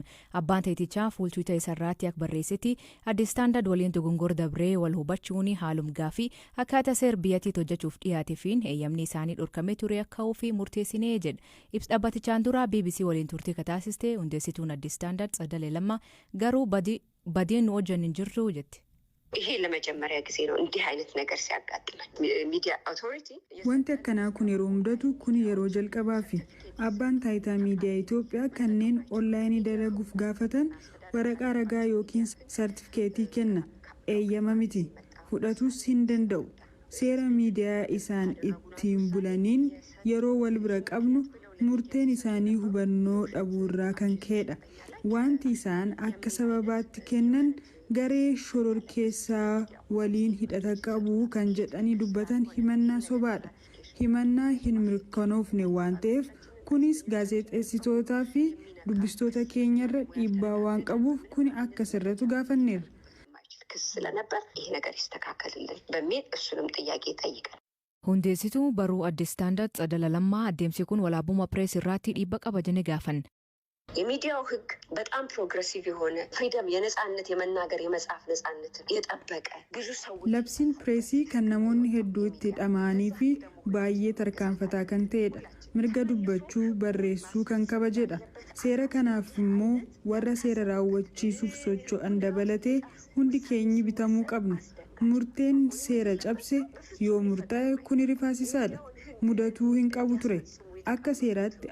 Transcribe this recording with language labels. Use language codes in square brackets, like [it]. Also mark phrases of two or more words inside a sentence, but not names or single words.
[om] Abbaan taayitichaa fuultuuta isaarraatti akka barreessetti addi istaandard waliin dogongora dabree wal hubachuun haalumgaa fi akkaataa seer biyyattiitti hojjechuuf dhiyaateefiin eeyyamni isaanii dhorkamee ture akka ofii murteessinee jedha. Ibsa dhaabbatichaan dura BBC waliin turtii kataasiste hundeessituun addi istaandard Tsadalee Lammaa garuu badiin nu wajjin hin jirtu jetti. [am] ይሄ ለመጀመሪያ ጊዜ ነው እንዲህ አይነት ነገር ሲያጋጥመን [en] media authority [om] wanti akkanaa kun yeroo mudatu kun yeroo jalqabaa fi abbaan taayitaa miidiyaa Itoophiyaa kanneen onlaayinii dalaguuf gaafatan waraqaa ragaa yookiin sartifikeetii kenna eeyyama miti fudhatus hin danda'u seera miidiyaa isaan ittiin bulaniin yeroo wal bira qabnu murteen isaanii hubannoo dhabuurraa kan ka'edha wanti isaan akka sababaatti kennan garee shororkeessaa waliin hidhata qabu kan jedhanii dubbatan himannaa sobaadha himannaa hin mirkanoofne waan ta'eef kunis gaazexeessitootaa fi dubbistoota keenyarra dhiibbaa waan qabuuf kun akka sirratu gaafanneerra. [am] ክስ ስለነበር ይሄ ነገር ይስተካከልልን በሚል እሱንም ጥያቄ ጠይቀን [om] hundeessituu baruu addi istaandard Tsadalee Lammaa adeemsi kun walaabummaa pirees irratti dhiibbaa qaba jennee gaafan. [am] የሚዲያው ህግ በጣም ፕሮግሬሲቭ የሆነ ፍሪደም የነጻነት የመናገር የመጻፍ ነጻነት የጠበቀ ብዙ ሰዎች [om] labsiin pireesii kan namoonni hedduu itti dhama'anii fi baay'ee tarkaanfataa kan ta'edha mirga dubbachuu barreessuu kan kabajedha seera kanaaf immoo warra seera raawwachiisuuf socho'an dabalatee hundi keenyi bitamuu qabna murteen seera cabse yoo murtaa'e kun rifaasisaadha mudatuu hin qabu ture akka seeraatti